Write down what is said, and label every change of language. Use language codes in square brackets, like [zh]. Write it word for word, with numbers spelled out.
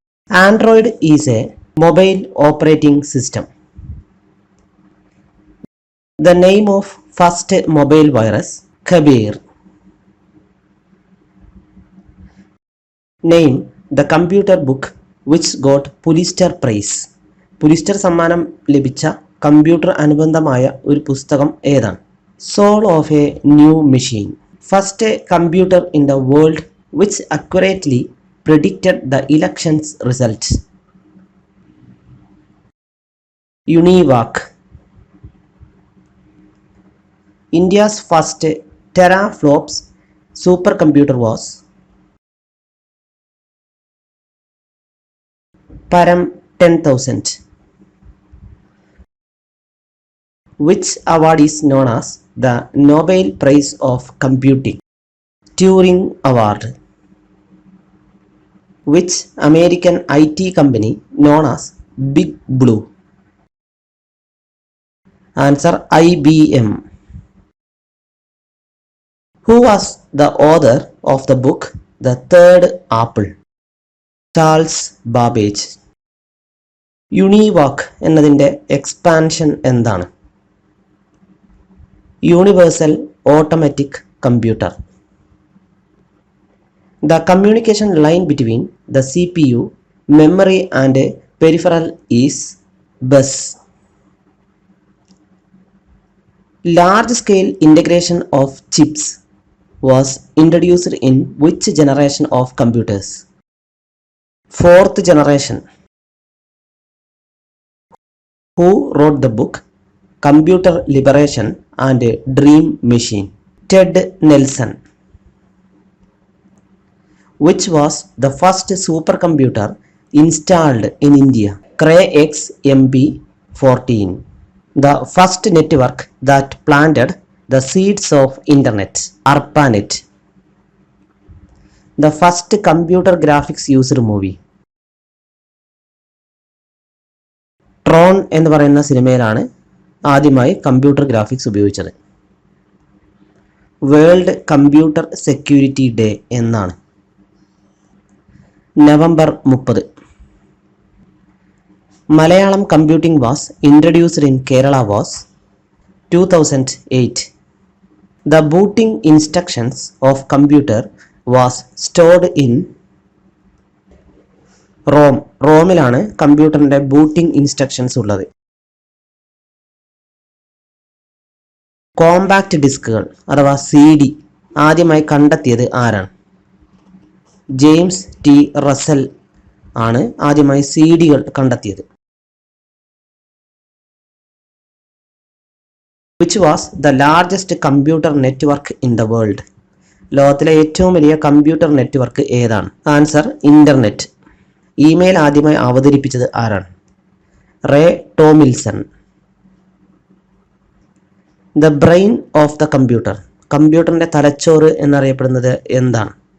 [en] Android is a mobile operating system. The name of first mobile virus, Kabir. Name the computer book which got Pulitzer Prize. [ml] Pulitzer സമ്മാനം ലഭിച്ച computer അനുബന്ധമായ ഒരു പുസ്തകം ഏതാണ്? [en] Soul of a New Machine. First computer in the world which accurately predicted the election's results. UNIVAC. India's first teraflops supercomputer was Param ten thousand. Which award is known as the Nobel Prize of Computing? Turing Award. Which American I T company known as Big Blue? Answer, I B M. Who was the author of the book The Third Apple? Charles Babbage. [ml] UNIVAC എന്നതിൻ്റെ expansion എന്താണ്? [en] Universal automatic computer. The communication line between the C P U, memory and peripheral is bus. Large scale integration of chips was introduced in which generation of computers? Fourth generation. Who wrote the book Computer Liberation and Dream Machine? Ted Nelson. Which was the first supercomputer installed in India? Cray X M P fourteen. The first network that planted the seeds of internet, ARPANET. the first computer graphics used movie? [ml] Tron എന്ന് പറയുന്ന സിനിമയിലാണ് ആദ്യമായി computer graphics ഉപയോഗിച്ചത്. World computer security day എന്നാണ്. November മുപ്പത്. [en] Malayalam computing was introduced in Kerala was two thousand eight. The booting instructions of computer was stored in ROM. [ml] റോമിലാണ് കമ്പ്യൂട്ടറിൻ്റെ booting instructions ഉള്ളത്. കോമ്പാക്റ്റ് ഡിസ്കുകൾ അഥവാ സി ഡി ആദ്യമായി കണ്ടെത്തിയത് ആരാണ്? ജെയിംസ് ടി റസൽ ആണ് ആദ്യമായി സി ഡികൾ കണ്ടെത്തിയത്. [en] which was the largest computer network in the world? [ml] ലോകത്തിലെ ഏറ്റവും വലിയ കമ്പ്യൂട്ടർ നെറ്റ്വർക്ക് ഏതാണ്? [en] Answer internet. [ml] ഇമെയിൽ ആദ്യമായി അവതരിപ്പിച്ചത് ആരാണ്? Ray Tomlinson. [en] The brain of the computer. [ml] കമ്പ്യൂട്ടറിൻ്റെ തലച്ചോറ് എന്നറിയപ്പെടുന്നത് എന്താണ്?